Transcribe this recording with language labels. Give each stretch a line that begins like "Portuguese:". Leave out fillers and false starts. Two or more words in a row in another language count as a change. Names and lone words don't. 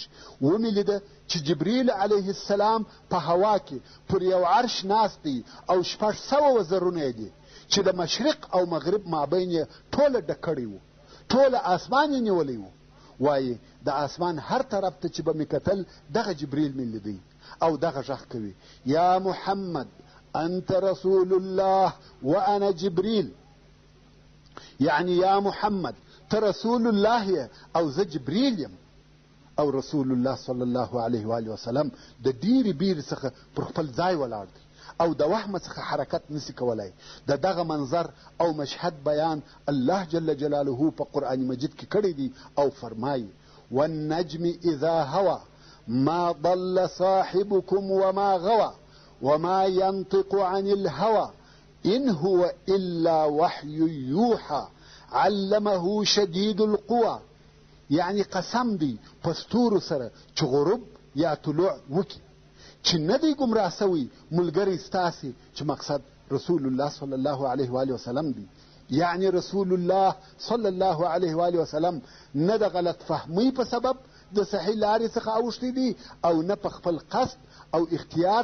Pashto: ومې لیده چې جبریل علیه السلام په هوا کې پر یو عرش ناست دی او 600 وزرونه یې دي چې د مشرق او مغرب مابین یې ټوله ډک کړی و، ټوله اسمان یې نیولی و. وایي د اسمان هر طرف ته چې به مې کتل دغه جبریل مې لیدی او دغه غږ کوي
Arabic: یا محمد انت رسول الله وانا جبریل،
Pashto: یعنی یا محمد ته رسول الله یې او زه جبریل یم. او رسول الله
Arabic: صلی الله علیه و آله وسلم
Pashto: د ډیرې بیرې څخه پر خپل ځای ولاړ دی او د وهمه څخه حرکت نسی کولی. د دغه منظر او مشهد بیان الله
Arabic: جل جلاله
Pashto: په قرآن مجید کې کړی دی او فرمایي
Arabic: والنجم اذا هوى ما ضل صاحبكم وما غوى وما ينطق عن الهوى إن هو إلا وحي يوحى علمه شديد القوى.
Pashto: یعنی قسم دی په ستورو سره چې غروب یا طلوع وکي چې نه دی ګمراه سوی ملګری ستاسې چې مقصد رسول الله
Arabic: صلی الله علیه و آله وسلم
Pashto: دی. یعنی رسول الله
Arabic: صلی الله علیه و آله وسلم
Pashto: نه د غلط فهمی په سبب د صحیح لارې څخه اوښتی دی او نه په خپل قصد او اختیار